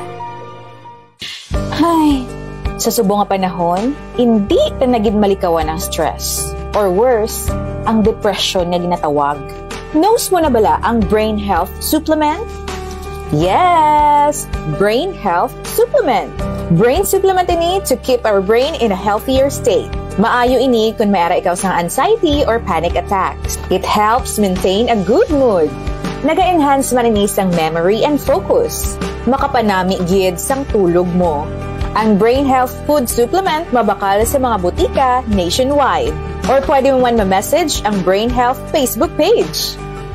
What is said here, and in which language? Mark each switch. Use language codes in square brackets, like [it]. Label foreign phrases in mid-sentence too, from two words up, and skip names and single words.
[hil] Ay, sa subong nga panahon, hindi na naging malikawan ang stress. Or worse, ang depression nga ginatawag. Knows mo na bala ang [en] brain health supplement? Yes! Brain Health Supplement. Brain supplement ini to keep our brain in a healthier state. [hil] Maayo ini kung mayara ikaw sa [en] anxiety or panic attacks. It helps maintain a good mood. [hil] Naga-enhance man ini sang [en] memory and focus. [hil] Makapanami gid sang tulog mo. Ang Brain Health Food Supplement mabakal sa mga butika nationwide. Or pwede mo man ma-message ang Brain Health Facebook page.